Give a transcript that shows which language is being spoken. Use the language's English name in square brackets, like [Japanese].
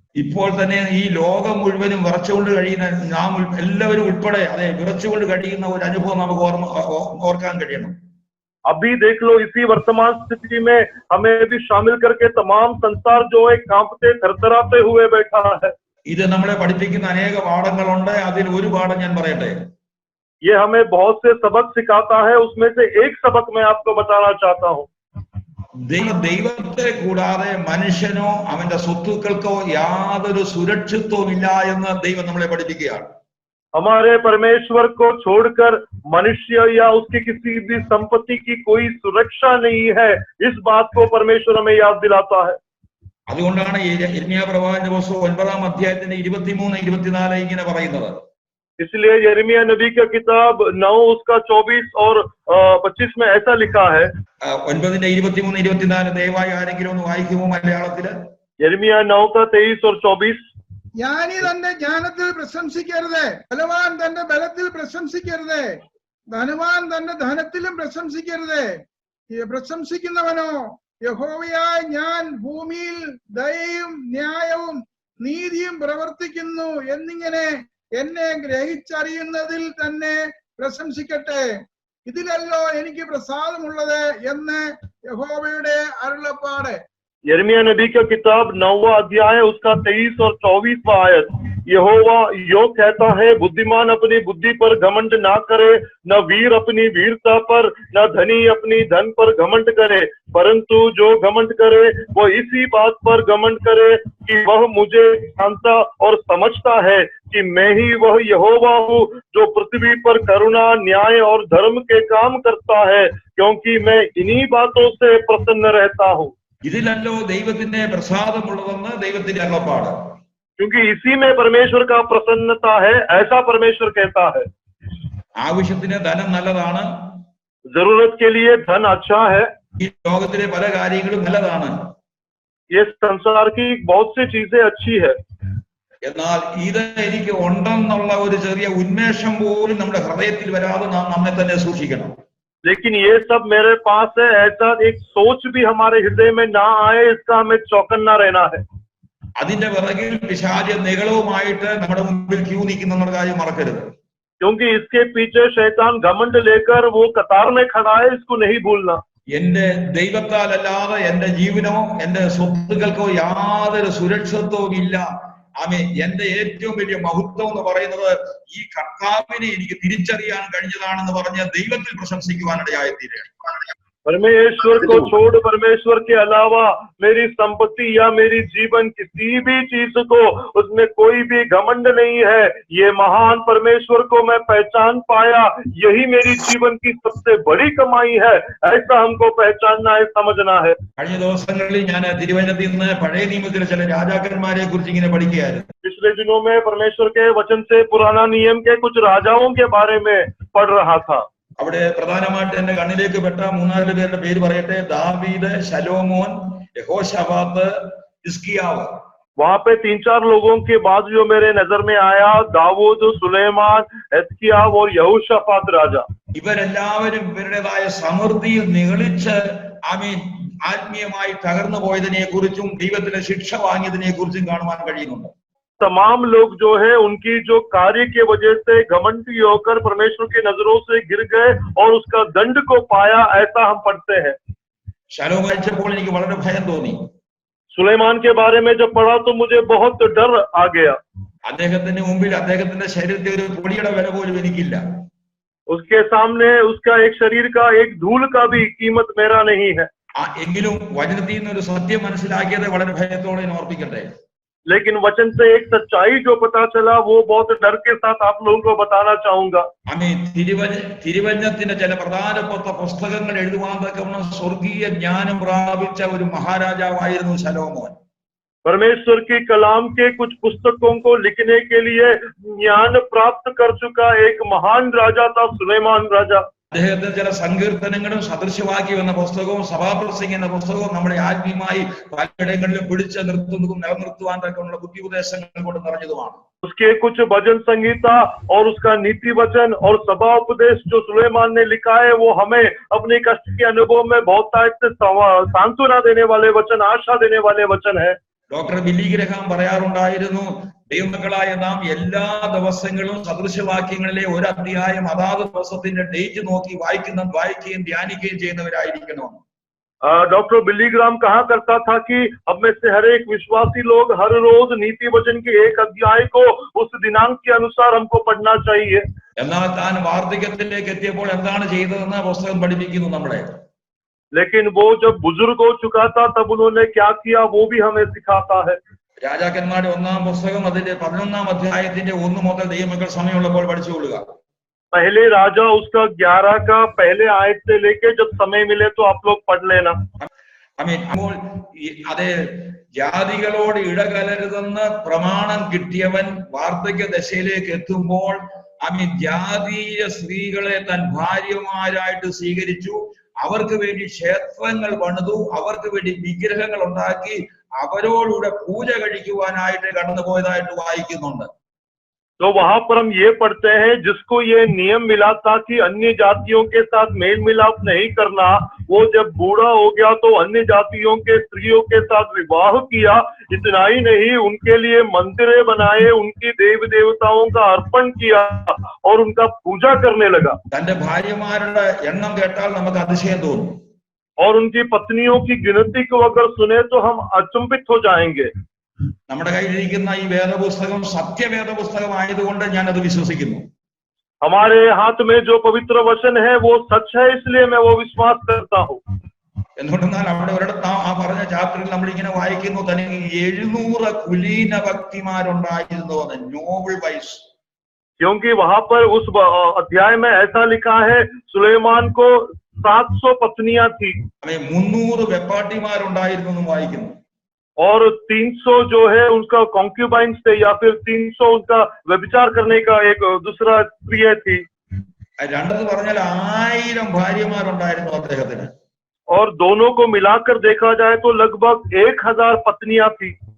[Malayalam] ഇപ്പോൾ തന്നെ ഈ ലോകം മുഴുവനും വിറച്ചുകൊണ്ട് കഴിയുന്ന നാം എല്ലാവരും ഉൾപ്പെടെ അതെ വിറച്ചുകൊണ്ട് കഴിയുന്ന ഒരു അനുഭവം നമുക്ക് ഓർക്കാൻ കഴിയണം. [Hindi] अभी देख लो, इसी वर्तमान स्थिति में हमें भी शामिल करके तमाम संसार जो है कांपते थरथराते हुए बैठा है। [Malayalam] ഇത് നമ്മളെ പഠിപ്പിക്കുന്ന അനേക പാഠങ്ങളുണ്ട്. അതിൽ ഒരു പാഠം ഞാൻ പറയട്ടെ. [Hindi] ये हमें बहुत से सबक सिखाता है, उसमें से एक सबक मैं आपको बताना चाहता हूँ। [Malayalam] ദൈവത്തെ കൂടാതെ മനുഷ്യനോ അവന്റെ സ്വത്തുക്കൾക്കോ യാതൊരു സുരക്ഷിതത്വവും ഇല്ല എന്ന് ദൈവം നമ്മളെ പഠിപ്പിക്കുകയാണ്. [Hindi] हमारे परमेश्वर को छोड़कर मनुष्य या उसकी किसी भी संपत्ति की कोई सुरक्षा नहीं है, इस बात को परमेश्वर हमें याद दिलाता है। [Malayalam] അതുകൊണ്ടാണ് യിരെമ്യാ പ്രവാചകന്റെ പുസ്തകം 9-ാം അധ്യായത്തിന്റെ 23-24 ഇങ്ങനെ പറയുന്നത്. [Hindi] इसलिए यिर्मयाह नबी का किताब 9 उसका 24 और 25 में ऐसा लिखा है। [Malayalam] 9-ന്റെ 23-24 ദയവായി ആരെങ്കിലും ഒന്ന് വായിക്കുമോ മലയാളത്തില്? [Hindi] यिर्मयाह 9 का 23 और 24। [Malayalam] ജ്ഞാനി തന്റെ ജ്ഞാനത്തിൽ പ്രശംസിക്കരുത്, ബലവാൻ തന്റെ ബലത്തിൽ പ്രശംസിക്കരുത്, ധനവാൻ തന്റെ ധനത്തിലും പ്രശംസിക്കരുത്. പ്രശംസിക്കുന്നവനോ യഹോവയായ ഞാൻ ഭൂമിയിൽ ദയയും ന്യായവും നീതിയും പ്രവർത്തിക്കുന്നു എന്നിങ്ങനെ എന്നെ ഗ്രഹിച്ചറിയുന്നതിൽ തന്നെ പ്രശംസിക്കട്ടെ. ഇതിലല്ലോ എനിക്ക് പ്രസാദമുള്ളത് എന്ന് യഹോവയുടെ അരുളപ്പാട്. [Hindi] यिर्मयाह नबी का किताब 9वां अध्याय उसका 23 और 24वां आयत। यहोवा यो कहता है, बुद्धिमान अपनी बुद्धि पर घमंड ना करे, न वीर अपनी वीरता पर, न धनी अपनी धन पर घमंड करे, परंतु जो घमंड करे वो इसी बात पर घमंड करे कि वह मुझे जानता और समझता है कि मैं ही वह यहोवा हूँ जो पृथ्वी पर करुणा, न्याय और धर्म के काम करता है, क्योंकि मैं इन्हीं बातों से प्रसन्न रहता हूँ। [Malayalam] ഇതിലല്ലോ ദൈവത്തിന്റെ പ്രസാദമുള്ളതെന്ന് ദൈവത്തിന്റെ അരുളപ്പാട്. [Hindi] क्योंकि इसी में परमेश्वर का प्रसन्नता है, ऐसा परमेश्वर कहता है। [Malayalam] ആവശ്യത്തിന് ധനം നല്ലതാണ്, [Hindi] जरूरत के लिए धन अच्छा है, [Malayalam] ഈ ലോകത്തിലെ പല കാര്യങ്ങളും നല്ലതാണ്, [Hindi] ये संसार की बहुत सी चीजें अच्छी है, [Malayalam] എന്നാൽ ഇത് എനിക്ക് ഉണ്ടെന്നുള്ള ഒരു ചെറിയ ഉന്മേഷം പോലും നമ്മുടെ ഹൃദയത്തിൽ വരാതെ നാം നമ്മെ തന്നെ സൂക്ഷിക്കണം. [Hindi] लेकिन ये सब मेरे पास है, ऐसा एक सोच भी हमारे हृदय में ना आए, इसका हमें चौकन्ना रहना है। [Malayalam] അതിന്റെ പിറകിൽ പിശാച് നിഗളവുമായിട്ട് നമ്മുടെ മുമ്പിൽ ക്യൂ നിൽക്കുന്ന കാര്യം മറക്കരുത്. [Hindi] क्योंकि इसके पीछे शैतान घमंड लेकर वो कतार में खड़ा है, इसको नहीं भूलना। [Malayalam] എന്റെ ദൈവത്താൽ അല്ലാതെ എന്റെ ജീവനോ എന്റെ സ്വത്തുക്കൾക്കോ യാതൊരു സുരക്ഷിതത്വവും ഇല്ല. ആമേൻ. എന്റെ ഏറ്റവും വലിയ മഹത്വം എന്ന് പറയുന്നത് ഈ കർത്താവിനെ എനിക്ക് തിരിച്ചറിയാൻ കഴിഞ്ഞതാണെന്ന് പറഞ്ഞ് ദൈവത്തിൽ പ്രശംസിക്കുവാനിടയായി തീരുകയാണ്. [Hindi] परमेश्वर को छोड़ परमेश्वर के अलावा मेरी संपत्ति या मेरी जीवन किसी भी चीज को उसमें कोई भी घमंड नहीं है। ये महान परमेश्वर को मैं पहचान पाया, यही मेरी जीवन की सबसे बड़ी कमाई है। ऐसा हमको पहचानना है, समझना है। [Malayalam] കഴിഞ്ഞ ദിവസങ്ങളിൽ ഞാൻ തിരുവനന്തപുരത്ത് നിന്ന് പഴയ നിയമത്തിലെ ചില രാജാക്കന്മാരെ കുറിച്ച് ഇങ്ങനെ പഠിക്കുകയായിരുന്നു. [Hindi] पिछले दिनों में परमेश्वर के वचन से पुराना नियम के कुछ राजाओं के बारे में पढ़ रहा था। [Malayalam] അവിടെ പ്രധാനമായിട്ട് എന്റെ കണ്ണിലേക്ക് പെട്ട മൂന്നാല് പേരുടെ പേര് പറയട്ടെ. ദാവീദ്, ശലോമോൻ, യഹോശാഫാത്ത്, ഹിസ്കിയാവ്. [Hindi] वहां पे 3-4 लोगों के बाद जो मेरे नजर में आया, दाऊद, सुलेमान, हिजकिय्याह और यहोशाफात राजा। [Malayalam] ഇവരെല്ലാവരും ഇവരുടേതായ സമൃദ്ധിയിൽ നിഗളിച്ച് ആത്മീയമായി തകർന്നു പോയതിനെ കുറിച്ചും ദൈവത്തിന്റെ ശിക്ഷ വാങ്ങിയതിനെ കുറിച്ചും കാണുവാൻ കഴിയുന്നുണ്ട്. [Hindi] तमाम लोग जो है उनकी जो कार्य की वजह से घमंडी होकर परमेश्वर की नजरों से गिर गए और उसका दंड को पाया, ऐसा हम पढ़ते हैं। [Malayalam] ശലോമോൻ വായിച്ചപ്പോൾ എനിക്ക് വളരെ ഭയം തോന്നി. [Hindi] सुलेमान के बारे में जब पढ़ा तो मुझे बहुत डर आ गया। [Malayalam] അദ്ദേഹത്തിന് മുമ്പിൽ അദ്ദേഹത്തിന്റെ ശരീരത്തിൽ ഒരു പൊടിയുടെ വില പോലും എനിക്കില്ല. [Hindi] उसके सामने उसका एक शरीर का एक धूल का भी कीमत मेरा नहीं है। [Malayalam] എങ്കിലും വചനത്തിൽ നിന്ന് ഒരു സത്യം മനസ്സിലാക്കിയത് വളരെ ഭയത്തോടെ ഞാൻ ഓർപ്പിക്കട്ടെ. [Hindi] लेकिन वचन से एक सच्चाई जो पता चला वो बहुत डर के साथ आप लोगों को बताना चाहूंगा। [Malayalam] തിരുവചനത്തിന്റെ ചില പ്രധാനപ്പെട്ട പുസ്തകങ്ങൾ എഴുതുവാൻ തക്കവണ്ണം സ്വർഗീയ ജ്ഞാനം പ്രാപിച്ച ഒരു മഹാരാജാവായിരുന്നു ശലോമോൻ. [Hindi] परमेश्वर की कलाम के कुछ पुस्तकों को लिखने के लिए ज्ञान प्राप्त कर चुका एक महान राजा था सुलेमान राजा। [Malayalam] അദ്ദേഹത്തിന് ചില സങ്കീർത്തനങ്ങളും സദൃശവാക്യം എന്ന പുസ്തകവും സഭാപ്രസംഗം എന്ന പുസ്തകവും നമ്മുടെ ആത്മീയമായി പലയിടങ്ങളിലും പിടിച്ചു നിർത്തുന്നതും നിലനിർത്തുവാൻ തക്കമുള്ള ബുദ്ധിഉപദേശങ്ങൾ കൊണ്ട് നിറഞ്ഞതുമാണ്. [Hindi] उसके कुछ भजन संगीता और उसका नीति वचन और सभा उपदेश जो सुलेमान ने लिखा है वो हमें अपने कष्ट के अनुभव में बहुत सांत्वना देने वाले वचन, आशा देने वाले वचन है। [Malayalam] ഡോക്ടർ ബില്ലി ഗ്രഹാം പറയാറുണ്ടായിരുന്നു, ദൈവമക്കളായ നാം എല്ലാ ദിവസങ്ങളും സദൃശവാക്യങ്ങളിലെ ഒരു അധ്യായം അതാത് ദിവസത്തിന്റെ ഡേറ്റ് നോക്കി വായിക്കുകയും ധ്യാനിക്കുകയും ചെയ്യുന്നവരായിരിക്കണം. [Hindi] डॉक्टर बिली ग्राम कहा करता था कि अब में से हर एक विश्वासी लोग हर रोज नीति वचन के एक अध्याय को उस दिनांक के अनुसार हमको पढ़ना चाहिए। [Malayalam] എന്നാൽ താൻ വാർദ്ധക്യത്തിലേക്ക് എത്തിയപ്പോൾ എന്താണ് ചെയ്തതെന്ന് പുസ്തകം പഠിപ്പിക്കുന്നു നമ്മളെ. [Hindi] लेकिन वो जब बुजुर्ग हो चुका था तब उन्होंने क्या किया वो भी हमें सिखाता है। [Malayalam] രാജാക്കന്മാരുടെ ഒന്നാം പുസ്തകം അതിന്റെ 11-ാം അധ്യായത്തിന്റെ 1 മുതൽ ദൈവമക്കൾ സമയമുള്ളപ്പോൾ പഠിച്ചുകൊള്ളുക. [Hindi] पहले राजा उसका 11 का पहले आयत से लेके जब समय मिले तो आप लोग पढ़ लेना। [Malayalam] അപ്പോൾ അതെ, ജാതികളോട് ഇടകലരുതെന്ന് പ്രമാണം കിട്ടിയവൻ വാർദ്ധക്യ ദശയിലേക്ക് എത്തുമ്പോൾ ജാതീയ സ്ത്രീകളെ തൻ ഭാര്യമാരായിട്ട് സ്വീകരിച്ചു. അവർക്ക് വേണ്ടി ക്ഷേത്രങ്ങൾ പണിതു, അവർക്ക് വേണ്ടി വിഗ്രഹങ്ങൾ ഉണ്ടാക്കി അവരോടുകൂടെ പൂജ കഴിക്കുവാനായിട്ട് കടന്നുപോയതായിട്ട് വായിക്കുന്നുണ്ട്. [Hindi] तो वहां पर हम ये पढ़ते हैं जिसको ये नियम मिला था कि अन्य जातियों के साथ मेल मिलाप नहीं करना, वो जब बूढ़ा हो गया तो अन्य जातियों के स्त्रियों के साथ विवाह किया। इतना ही नहीं, उनके लिए मंदिरें बनाए, उनकी देव देवताओं का अर्पण किया और उनका पूजा करने लगा। [Malayalam] തന്റെ ഭാര്യമാരുടെ എണ്ണം കേട്ടാൽ നമുക്ക് അതിശയം തോന്നും. [Hindi] और उनकी पत्नियों की गिनती को अगर सुने तो हम अचंभित हो जाएंगे। [Malayalam] നമ്മുടെ കയ്യിലിരിക്കുന്ന ഈ വേദപുസ്തകം സത്യവേദ പുസ്തകമായതുകൊണ്ട് ഞാൻ അത് വിശ്വസിക്കുന്നു. [Hindi] हमारे हाथ में जो पवित्र वचन है वो सच है, इसलिए मैं वो विश्वास करता हूँ। [Malayalam] എന്തുകൊണ്ടെന്നാൽ അവിടെ ഒരിടത്ത് ആ പറഞ്ഞ ചാപ്റ്ററിൽ നമ്മൾ ഇങ്ങനെ വായിക്കുന്നു, തനിക്ക് 700 കുലീന ഭക്തിമാരുണ്ടായിരുന്നു, [English] Noble wives. [Hindi] क्योंकि वहां पर उस अध्याय में ऐसा लिखा है सुलेमान को 700 पत्नियां थी। [Malayalam] 300 വെപ്പാട്ടിമാരുണ്ടായിരുന്നു എന്നും വായിക്കുന്നു. [Hindi] और 300 जो है उनका कॉन्क्यूबाइन्स थे या फिर 300 उनका व्यभिचार करने का एक दूसरा स्त्री थी। [Malayalam] രണ്ടെന്ന് പറഞ്ഞാൽ 1000 ഭാര്യമാരുണ്ടായിരുന്നു അദ്ദേഹത്തിന്. [Hindi] और दोनों को मिलाकर देखा जाए तो लगभग 1000 पत्नियां थी।